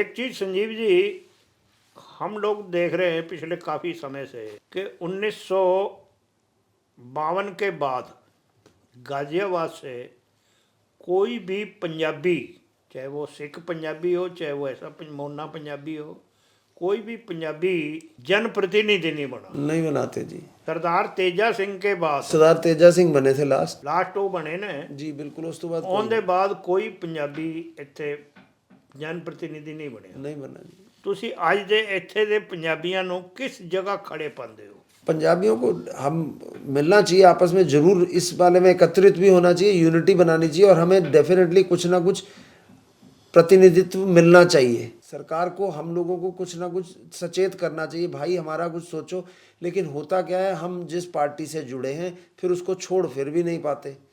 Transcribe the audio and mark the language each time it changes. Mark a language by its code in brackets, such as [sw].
[hi] एक चीज़ संजीव जी, हम लोग देख रहे हैं पिछले काफ़ी समय से कि 1952 के बाद गाजियाबाद से कोई भी पंजाबी, चाहे वो सिख पंजाबी हो चाहे वो ऐसा मोना पंजाबी हो, कोई भी पंजाबी जनप्रतिनिधि नहीं बना। नहीं बनाते जी। सरदार तेजा सिंह के बाद, सरदार तेजा सिंह बने थे लास्ट वो बने ने जी, बिल्कुल। उस तो बाद [pa] ਉਹਦੇ ਬਾਅਦ ਕੋਈ ਪੰਜਾਬੀ ਇੱਥੇ ਜਨਪ੍ਰਤੀਨਿਧੀ ਨਹੀਂ ਬਣਿਆ। [hi] नहीं बना जी। [pa] ਤੁਸੀਂ ਅੱਜ ਦੇ ਇੱਥੇ ਦੇ ਪੰਜਾਬੀਆਂ ਨੂੰ [hi] किस जगह खड़े पाते हो? पंजाबियों को हम मिलना चाहिए आपस में, जरूर इस बारे में एकत्रित भी होना चाहिए, यूनिटी बनानी चाहिए, और हमें डेफिनेटली कुछ ना कुछ प्रतिनिधित्व मिलना चाहिए। सरकार को हम लोगों को कुछ ना कुछ सचेत करना चाहिए, भाई हमारा कुछ सोचो। लेकिन होता क्या है, हम जिस पार्टी से जुड़े हैं फिर उसको छोड़ फिर भी नहीं पाते।